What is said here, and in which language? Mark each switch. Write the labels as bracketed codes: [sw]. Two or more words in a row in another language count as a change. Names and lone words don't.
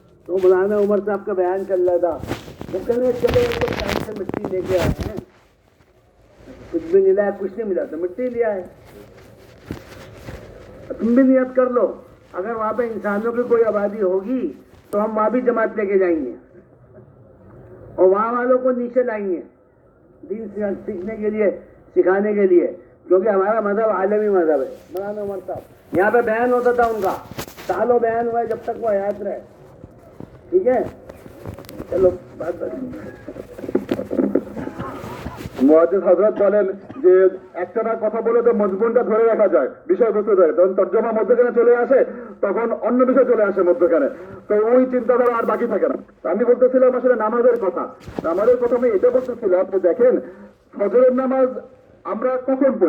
[ur] تو مولانا عمر صاحب کا بیان چل رہا تھا، وہ کہہ رہے چلو ایک ٹائم سے مٹی لے کے آئے ہیں، کچھ بھی نہیں لایا، کچھ نہیں ملا تو مٹی لیا ہے، تم بھی نیت کر لو اگر وہاں پہ انسانوں کی کوئی آبادی ہوگی تو ہم وہاں بھی جماعت لے کے جائیں گے اور وہاں والوں کو نیچے لائیں گے دین سیکھنے کے لیے، سکھانے کے لیے، کیونکہ ہمارا مذہب عالمی مذہب ہے۔ مولانا عمر صاحب یہاں پہ بیان ہوتا تھا ان کا، سالوں بیان ہوا ہے جب تک وہ حیات رہے، ٹھیک ہے؟ چلو بات [bn] মুয়াজ্জিজ হযরত বলেন যে একটানা কথা বলে তো মজমুনটা ধরে রাখা যায়, বিষয়বস্তু ধরে, যখন তর্জমা মধ্যখানে চলে আসে তখন অন্য বিষয় চলে আসে মধ্যখানে, তো ওই চিন্তাধারা আর বাকি থাকে না। আমি বলতেছিলাম আসলে নামাজের কথা। নামাজের কথা আমি এটা বলতেছিলাম যে দেখেন, ফজরের নামাজ আমরা কখন পড়ি?